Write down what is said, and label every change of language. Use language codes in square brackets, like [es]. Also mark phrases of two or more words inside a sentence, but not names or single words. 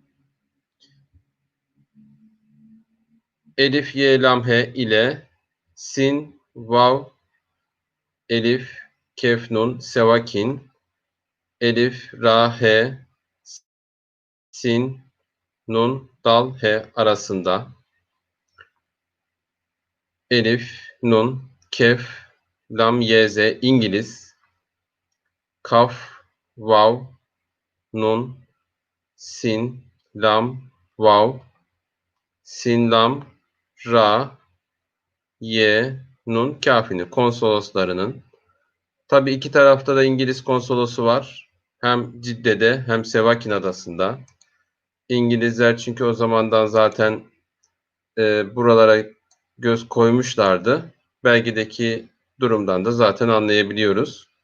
[tr] Elif, ye, lam, he ile sin, vav, elif, kef, nun, Sevakin, elif, ra, he, sin, nun, dal, he arasında. Elif, nun, kef, lam, ye, ze İngiliz, kaf, vav, nun, sin, lam, vav, sin, lam, ra, ye, nun, kafini konsoloslarının. Tabii iki tarafta da İngiliz konsolosu var. Hem Cidde'de hem Sevakin Adası'nda. İngilizler çünkü o zamandan zaten buralara göz koymuşlardı. Belgedeki durumdan da zaten anlayabiliyoruz.